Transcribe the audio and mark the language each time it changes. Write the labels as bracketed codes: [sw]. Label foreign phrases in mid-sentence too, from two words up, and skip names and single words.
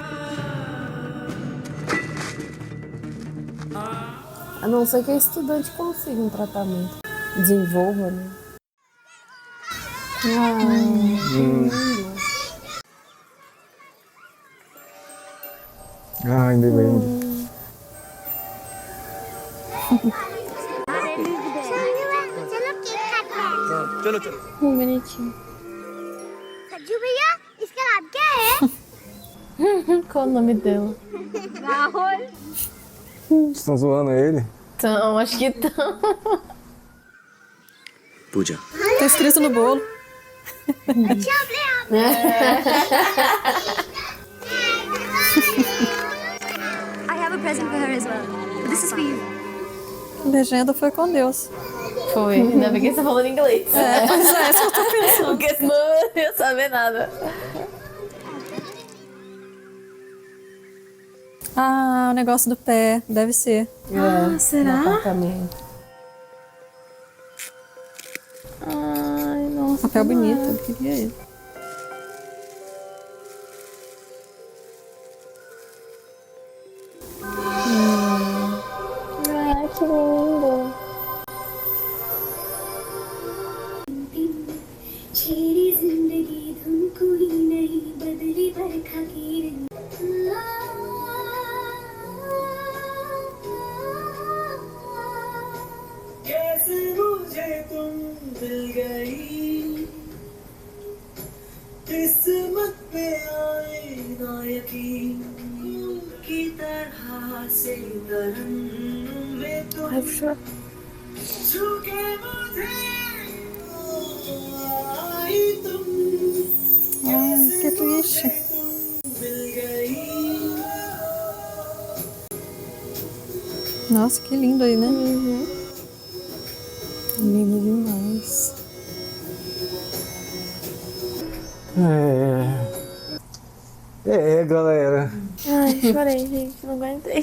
[pt] A não ser que a estudante consiga um tratamento. Desenvolva, né? Ah, ainda bem. [hi] चलो चलो [pt] Bonitinho. [hi] सज्जू भैया इसका नाम क्या है? [pt] Qual o nome dela? [hi] राहुल [pt] Vocês estão zoando ele? Então, acho que estão. [hi] पूजा [pt] Tá escrito no bolo. [en] I have a present for her as well. This is for you. [pt] A legenda foi com Deus. Foi, ainda bem que você tá falando inglês. É, pois é, isso eu tô pensando. Porque senão eu não ia saber nada. Ah, o negócio do pé, deve ser. Ah, será? Apartamento. Ai, nossa. Papel que bonito, massa. eu queria ele. Ai, que lindo. [hi] छेड़ी जिंदगी धुन कोई नहीं बदली बरखा की रंग कैसे मुझे तुम मिल गई किस्मत पे आए ना यकीन की तरह से तरन्नुम में तुम [pt] Ai, puxa. [hi] छू के मुझे आई तुम [pt] Ah, que triste. [hi] मिल गई [pt] Nossa, que lindo aí, né? Lindo demais. Galera. Ai, chorei, gente. Não aguentei.